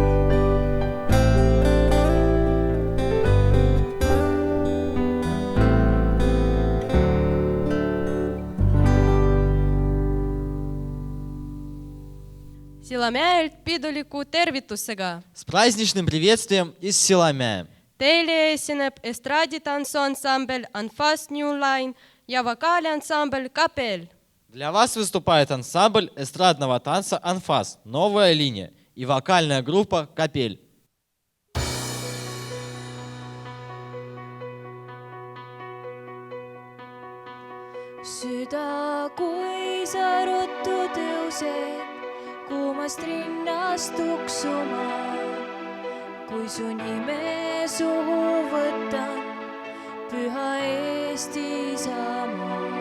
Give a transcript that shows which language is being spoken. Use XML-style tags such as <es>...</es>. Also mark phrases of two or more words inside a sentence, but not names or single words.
<et>Sillamäelt piduliku tervitusega.</et> <ru>С праздничным приветствием из Силамяя.</ru> <et>Teile esineb estraaditantsuansambel Anfas New Line ja vokaaliansambel Kapell.</et> <ru>Для вас выступает ансамбль эстрадного танца «Анфас», новая линия, и вокальная группа «Капель».</ru> <et>Süda, kui sa ruttu tõused, kuumast rinnast tuksuma, kui su nime suhu võtan, püha Eesti isamaa.</et>